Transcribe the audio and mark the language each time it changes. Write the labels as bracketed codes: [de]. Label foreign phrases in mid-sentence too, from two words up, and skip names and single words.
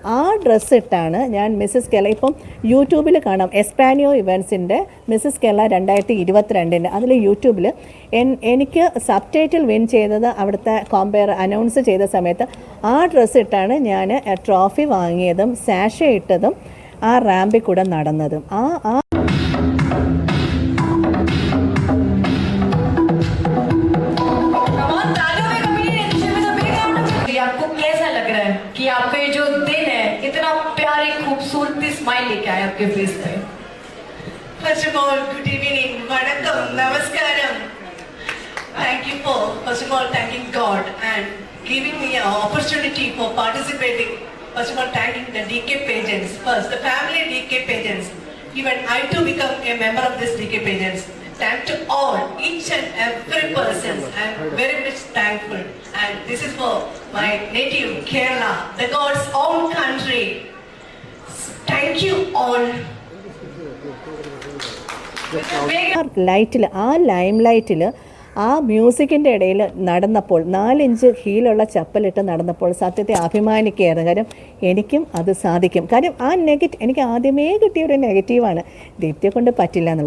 [ml] ആ ഡ്രസ്സ് ഇട്ടാണ് ഞാൻ മിസ്സസ് കേരള, ഇപ്പം യൂട്യൂബിൽ കാണാം, എസ്പാനിയോ ഇവൻസിൻ്റെ മിസ്സസ് കേരള 2022 അതിൽ യൂട്യൂബിൽ എനിക്ക് [en] sub title win [ml] ചെയ്തത് അവിടുത്തെ അനൗൺസ് ചെയ്ത സമയത്ത് ആ ഡ്രസ്സ് ഇട്ടാണ് ഞാൻ ട്രോഫി വാങ്ങിയതും സാഷ ഇട്ടതും ആ റാമ്പിൽ കൂടെ നടന്നതും. [hi] आपको कैसा लग रहा है कि आपका ये जो दिन है इतना प्यारी खूबसूरती स्माइल लेके आए आपके फेस पे? [en] First of all, good evening, vanakkam, namaskaram. Thank you for, first of all, thanking God and giving me an opportunity for participating. First of all, thanking the DK pageants. First, the family DK pageants. Even I too become a member of this DK pageants. Thank to all, each and every person. I'm very much thankful. And this is for my native Kerala, the God's own country. Thank you all. [ml] ലൈം ലൈറ്റിൽ ആ മ്യൂസിക്കിൻ്റെ ഇടയിൽ നടന്നപ്പോൾ 4 inch ഹീലുള്ള ചപ്പലിട്ട് നടന്നപ്പോൾ സത്യത്തെ അഭിമാനിക്കുകയായിരുന്നു. കാര്യം എനിക്കും അത് സാധിക്കും. കാര്യം എനിക്ക് ആദ്യമേ കിട്ടിയ ഒരു നെഗറ്റീവാണ്, ദീപ്തിയെ കൊണ്ട് പറ്റില്ല എന്നുള്ള.